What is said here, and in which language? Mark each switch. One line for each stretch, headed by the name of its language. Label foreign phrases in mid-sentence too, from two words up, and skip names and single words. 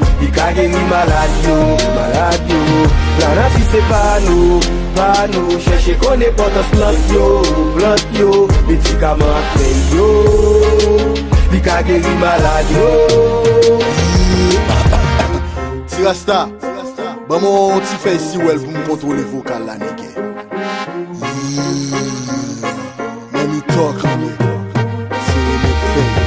Haitian Creole: Li ka geri malad yo, malad yo. La nati se pa nou, pa nou, chèche konnen pòtans plant yo, plant yo. Medikaman ap fè yo, li ka geri malad yo. Ti Rasta, ban mwen ti fè si ou el pou m kontwole vokal la, nèg.
English: Mm. Let me talk,
Haitian Creole: nèg. Se ou nèg fè.